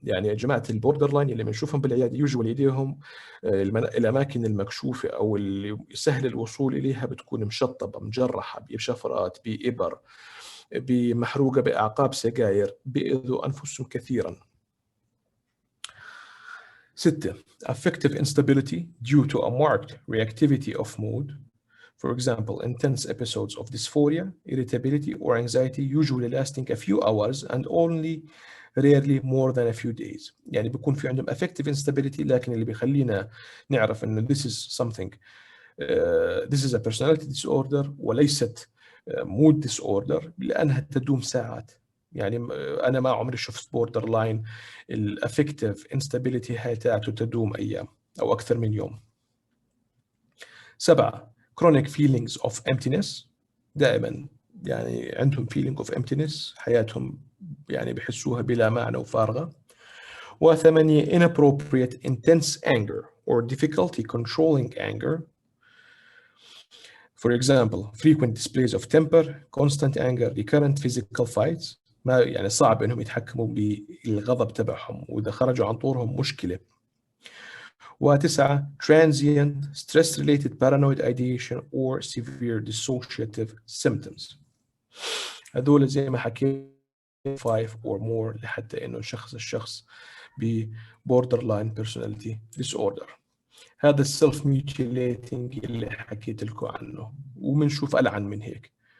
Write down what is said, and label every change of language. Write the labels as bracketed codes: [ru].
[ar] يعني يا جماعه البوردر لاين اللي بنشوفهم بالعياده يوجوالي ايديهم الاماكن المكشوفه او اللي سهل الوصول اليها بتكون مشطبه مجرحه بشفرات بابر بمحروقه باعقاب سجاير بيأذوا انفسهم كثيرا. 6. [en] Affective instability due to a marked reactivity of mood. For example, intense episodes of dysphoria, irritability, or anxiety usually lasting a few hours and only rarely more than a few days. [ar] يعني بيكون في عندهم affective instability، لكن اللي بيخلينا نعرف إنه [en] this is something this is a personality disorder [ar] وليست mood disorder لأنها تدوم ساعات. يعني أنا ما عمري شفت بوردر لاين الافكتيف instability هاي تاعته تدوم أيام أو أكثر من يوم. 7. [en] chronic feelings of emptiness. [ar] دائما يعني عندهم [en] feeling of emptiness، [ar] حياتهم يعني بحسوها بلا معنى وفارغة. [en] 8. inappropriate intense anger or difficulty controlling anger. For example, frequent displays of temper, constant anger, recurrent physical fights. [ar] ما يعني صعب انهم يتحكموا بالغضب تبعهم، واذا خرجوا عن طورهم مشكلة. 9. [en] transient stress-related paranoid ideation or severe dissociative symptoms. [ar] هذول زي ما حكيت [en] 5 or more [ar] لحتى انه الشخص ب borderline personality disorder. هذا السيلف ميوتيليتنج اللي حكيت لكم عنه، وبنشوف ألعن من هيك.